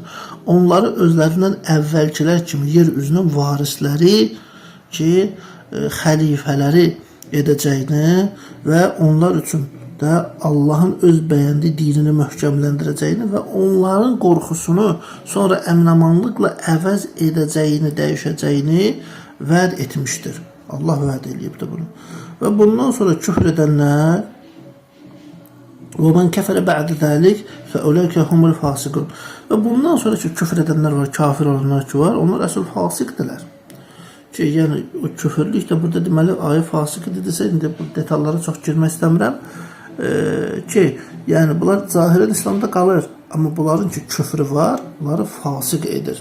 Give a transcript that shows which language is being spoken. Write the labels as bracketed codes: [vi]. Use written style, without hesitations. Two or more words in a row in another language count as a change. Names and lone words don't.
[az] Onları özlərindən əvvəlkilər kimi yer üzünün varisləri ki, xəlifələri edəcəyini və onlar üçün da Allahın öz bəyəndiyi dinini möhkəmləndirəcəyini və onların qorxusunu sonra əminamanlıqla əvəz edəcəyini, dəyişəcəyini vəd etmişdir. Allah vəd edibdir bunu. Və bundan sonra küfr edənlər [ar] وَمَنْ كَفَرَ بَعْدَ ذَلِكَ فَأُولَٰئِكَ هُمُ الْفَاسِقُونَ [az] Və bundan sonra ki, küfr edənlər var, kafir olanlar ki var, onlar əsl fasiqdirlər. Ki, yəni o küfürlük də burada deməli ayə fasiq edirsə, indi bu detallara çox girmək istəmirəm. Ki, yəni bunlar zahirən İslamda qalır, amma bunların ki küfrü var, bunları fasiq edir.